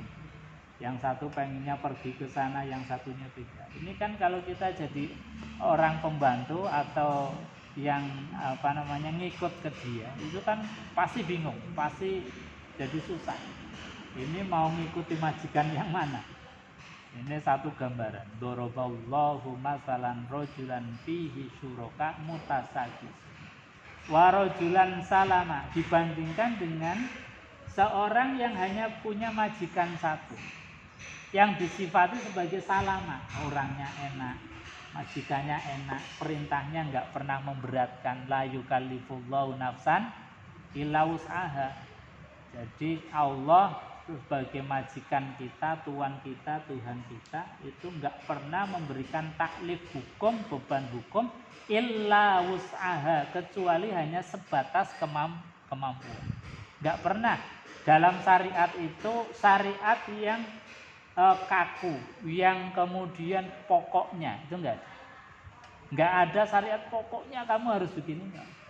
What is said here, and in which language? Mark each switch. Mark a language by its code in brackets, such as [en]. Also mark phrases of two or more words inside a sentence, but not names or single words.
[id] Yang satu pengennya pergi ke sana, yang satunya tidak. Ini kan kalau kita jadi orang pembantu atau yang ngikut ke dia, itu kan pasti bingung, pasti jadi susah. Ini mau ngikuti majikan yang mana? Ini satu gambaran. [ar] ضرب الله مثلا رجلا فيه شركاء متشاكسون. ورجلا سلما, [id] dibandingkan dengan seorang yang hanya punya majikan satu, yang disifati sebagai salama, orangnya enak, majikannya enak, perintahnya enggak pernah memberatkan, [ar] لا يكلف الله نفسا إلا وسعها. [id] Jadi Allah sebagai majikan kita, tuan kita, Tuhan kita itu enggak pernah memberikan taklif hukum, beban hukum [ar] إلا وسعها, [id] kecuali hanya sebatas kemampuan. Enggak pernah dalam syariat itu syariat yang kaku, yang kemudian pokoknya itu enggak ada syariat pokoknya kamu harus begini, enggak.